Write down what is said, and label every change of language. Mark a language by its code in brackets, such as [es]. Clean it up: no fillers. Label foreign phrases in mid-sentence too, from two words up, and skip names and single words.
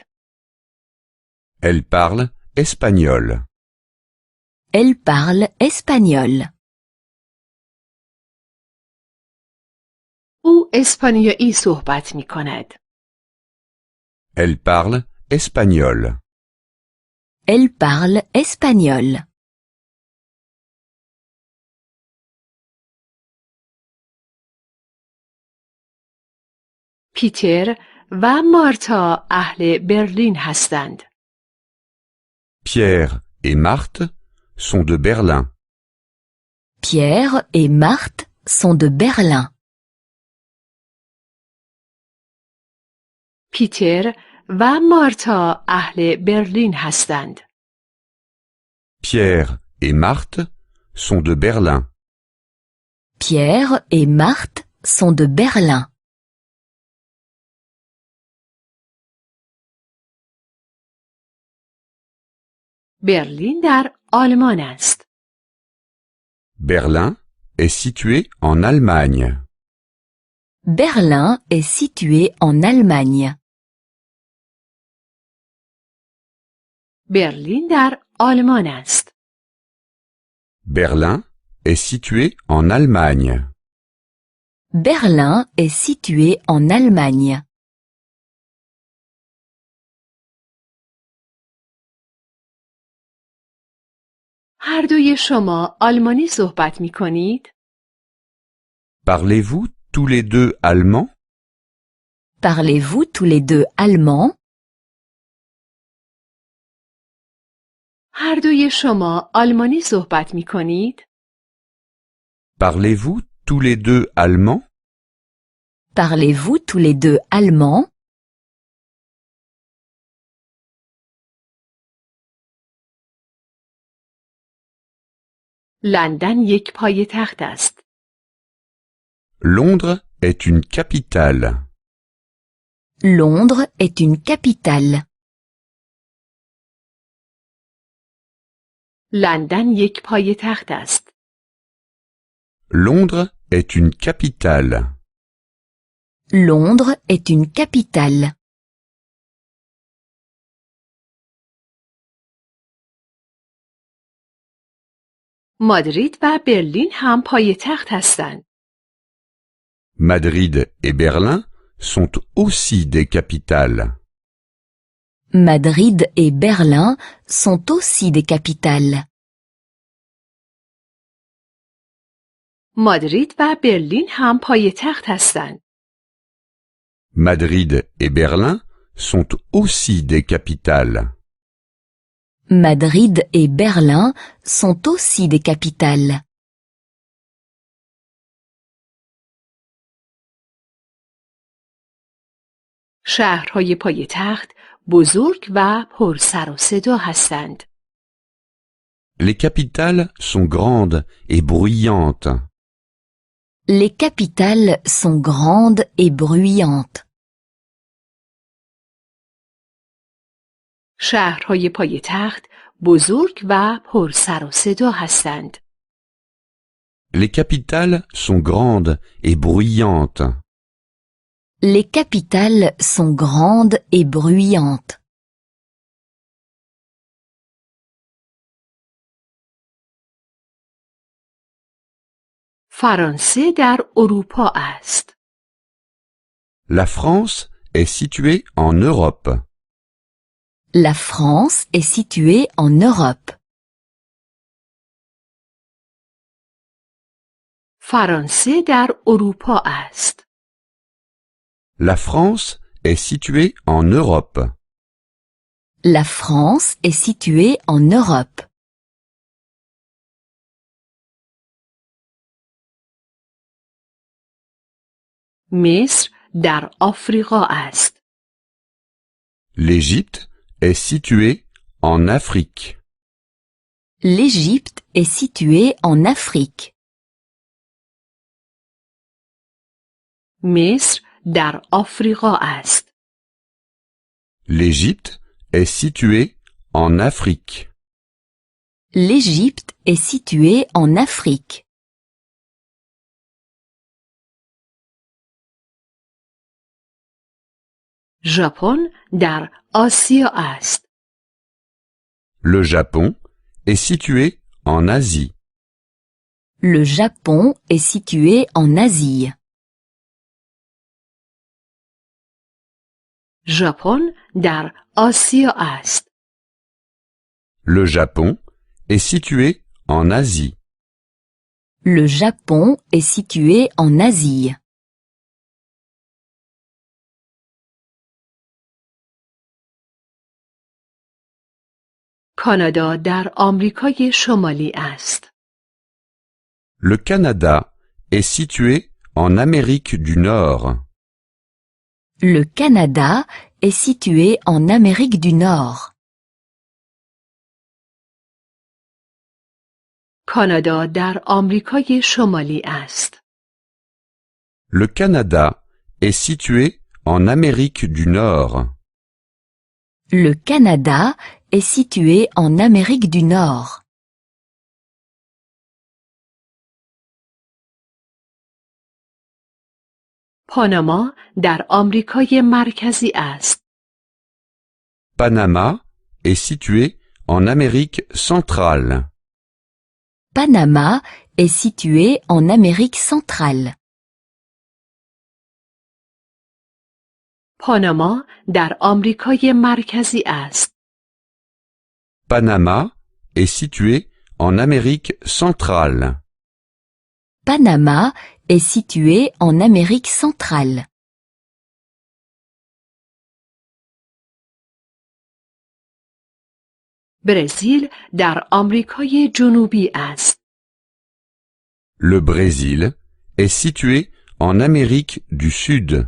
[fr] Elle parle espagnol. Elle parle espagnol. [fa] او اسپانیایی صحبت می کند. [fr] Elle parle espagnol. Elle parle espagnol. [fa] پیتر و مارتا اهل برلین هستند. [fr] Pierre et Marthe sont de Berlin. Pierre et Marthe sont de Berlin. [fa] پیتر و مارتا اهل برلین هستند. [fr] Pierre et Marthe sont de Berlin. Pierre et Marthe sont de Berlin. [fa] برلین در آلمان است. [fr] Berlin est situé en Allemagne. Berlin est situé en Allemagne. [fa] برلین در آلمان است. [fr] Berlin est situé en Allemagne. Berlin est situé en Allemagne. [fa] هر دوی شما آلمانی صحبت می کنید؟ [fr] Parlez-vous tous les deux allemand? Parlez-vous tous les deux allemand? [fa] هر دوی شما آلمانی صحبت می کنید؟ [fr] Parlez-vous tous les deux allemand? Parlez-vous tous les deux allemand? [fa] لندن یک پایتخت است. [fr] Londres est une capitale. Londres est une capitale. [fa] لندن یک پایتخت است. [fr] Londres est une capitale. Londres est une capitale. [fa] مادرید و برلین هم پایتخت هستند. [fr] Madrid et Berlin sont aussi des capitales. Madrid et Berlin sont aussi des capitales. [fa] مادرید و برلین هم پایتخت هستند. [fr] Madrid et Berlin sont aussi des capitales. Madrid et Berlin sont aussi des capitales. [fa] شهرهای پایتخت بزرگ و پر سر و صدا هستند. [fr] Les capitales sont grandes et bruyantes. Les capitales sont grandes et bruyantes. [fa] شهرهای پایتخت بزرگ و پر سر و صدا هستند. [fr] Les capitales sont grandes et bruyantes. Les capitales sont grandes et bruyantes. [fa] فرانسه در اروپا است. [fr] La France est située en Europe. La France est située en Europe. [fa] فرانسه در اروپا است. [fr] La France est située en Europe. La France est située en Europe. [fa] مصر در آفریقا است. [fr] L'Égypte est située en Afrique. L'Égypte est située en Afrique. [fa] مصر در آفریقا است. [fr] L'Égypte est située en Afrique. L'Égypte est située en Afrique. [fa] ژاپن در آسیا است. [fr] Le Japon est situé en Asie. Le Japon est situé en Asie. [fa] ژاپن در آسیا است. [fr] Le Japon est situé en Asie. Le Japon est situé en Asie. [fa] کانادا در آمریکای شمالی است. [fr] Le Canada est situé en Amérique du Nord. Le Canada est situé en Amérique du Nord. [fa] کانادا در آمریکای شمالی است. [fr] Le Canada est situé en Amérique du Nord. Le Canada est situé en Amérique du Nord. [fa] پاناما در آمریکای مرکزی است. [fr] Panama est situé en Amérique centrale. Panama est situé en Amérique centrale. [fa] پاناما در آمریکای مرکزی است. [fr] Panama est situé en Amérique centrale. Panama est situé en Amérique centrale. [fa] برزیل در آمریکای جنوبی است. [fr] Le Brésil est situé en Amérique du Sud.